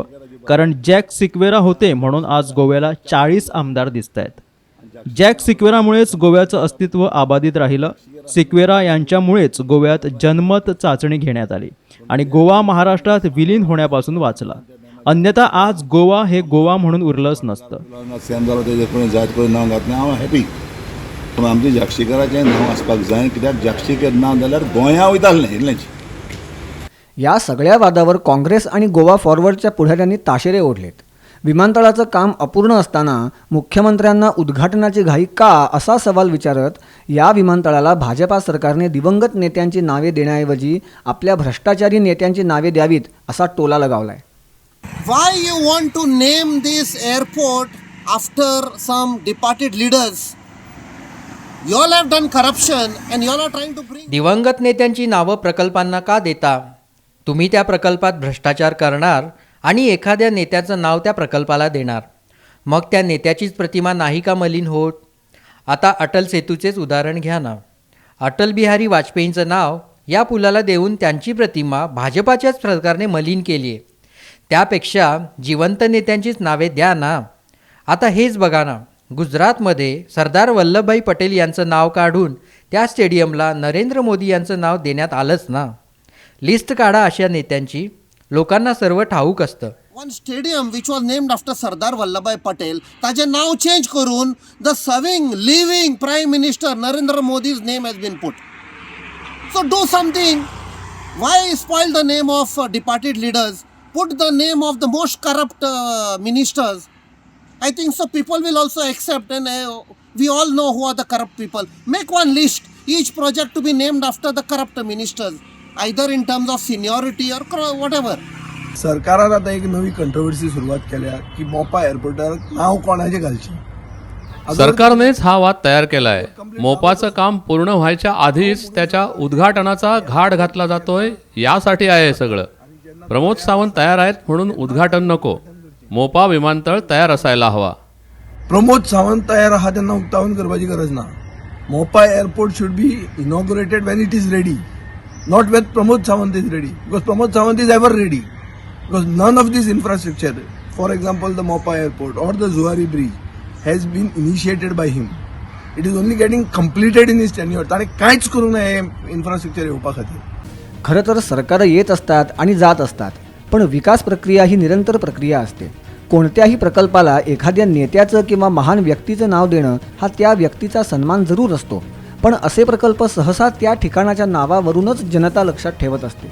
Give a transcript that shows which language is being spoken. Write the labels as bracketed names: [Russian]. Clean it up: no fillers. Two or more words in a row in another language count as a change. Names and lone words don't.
[Marathi] कारण जॅक सिक्वेरा होते म्हणून आज गोव्याला 40 आमदार दिसत आहेत. जॅक सिक्वेरामुळेच गोव्याचं अस्तित्व अबाधित राहिलं. सिक्वेरा यांच्यामुळेच गोव्यात जनमत चाचणी घेण्यात आली आणि गोवा महाराष्ट्रात विलीन होण्यापासून वाचला. अन्यथा आज गोवा हे गोवा म्हणून उरलंच नसतं. [Konkani] सेम जालो तेजे कोणी जायत कोणी नांव घातलें हांव हॅपी. पूण आमच्या जागशिकाराचें नांव आसपाक जाय, कित्याक जागशिकेर नांव जाल्यार गोंया वयतालें न्ही इतलेंच. [Marathi] या सगळ्या वादावर काँग्रेस आणि गोवा फॉरवर्डच्या पुढाऱ्यांनी ताशेरे ओढलेत. विमानतळाचं काम अपूर्ण असताना मुख्यमंत्र्यांना उद्घाटनाची घाई का असा सवाल विचारत या विमानतळाला भाजपा सरकारने दिवंगत नेत्यांची नावे देण्याऐवजी आपल्या भ्रष्टाचारी नेत्यांची नावे द्यावीत असा टोला लगावलाय. [English] Why you want to name this airport after some departed leaders? You all have done corruption and you all are trying to bring. [Marathi] दिवंगत नेत्यांची नावं प्रकल्पांना का देता? तुम्ही त्या प्रकल्पात भ्रष्टाचार करणार आणि एखाद्या नेत्याचं नाव त्या प्रकल्पाला देणार. मग त्या नेत्याचीच प्रतिमा नाही का मलिन होत? आता अटल सेतूचेच उदाहरण घ्या ना. अटल बिहारी वाजपेयींचं नाव या पुलाला देऊन त्यांची प्रतिमा भाजपाच्याच सरकारने मलिन केली आहे. त्यापेक्षा जिवंत नेत्यांचीच नावे द्या ना. आता हेच बघा ना, गुजरातमध्ये सरदार वल्लभभाई पटेल यांचं नाव काढून त्या स्टेडियमला नरेंद्र मोदी यांचं नाव देण्यात आलंच ना. लिस्ट काढा अशा नेत्यांची, लोकांना सर्व ठाऊक असतं. [English] One stadium which was named after Sardar Vallabhbhai Patel, [Konkani] ताजे नाव चेंज करून [English] the serving, living Prime Minister Narendra Modi's name has been put. So do something. Why spoil the name of departed leaders? Put the name of the most corrupt ministers. I think so people will also accept, and we all know who are the corrupt people. Make one list, each project to be named after the corrupt ministers, either in terms of seniority or whatever. [Konkani] सरकारान आता एक नवी कंट्रोवर्सी सुरुवात केल्या की मोपा एअरपोर्टार नाव कोणाचे घालचे. [Marathi] सरकारनेच हा वाद तयार केलाय. मोपाचं काम पूर्ण व्हायच्या आधीच त्याच्या उद्घाटनाचा घाट घातला जातोय. यासाठी आहे हे सगळं. प्रमोद सावंत तयार आहेत म्हणून उद्घाटन नको. मोपा विमानतळ तयार असायला हवा. [Konkani] प्रमोद सावंत तयार आहा त्यांना उक्तावण करपाची गरज ना. [English] Mopa airport should be inaugurated when it is ready, not when Pramod Sawant is ready, because Pramod Sawant is ever ready, because none of this infrastructure, for example the Mopa airport or the Zuari bridge, has been initiated by him. It is only getting completed in his tenure. [Konkani] ताणें कांयच करूंक ना हे इन्फ्रास्ट्रक्चर येवपा खातीर. [Marathi] खरं तर सरकारं येत असतात आणि जात असतात, पण विकास प्रक्रिया ही निरंतर प्रक्रिया असते. कोणत्याही प्रकल्पाला एखाद्या नेत्याचं किंवा महान व्यक्तीचं नाव देणं हा त्या व्यक्तीचा सन्मान जरूर असतो, पण असे प्रकल्प सहसा त्या ठिकाणाच्या नावावरूनच जनता लक्षात ठेवत असते.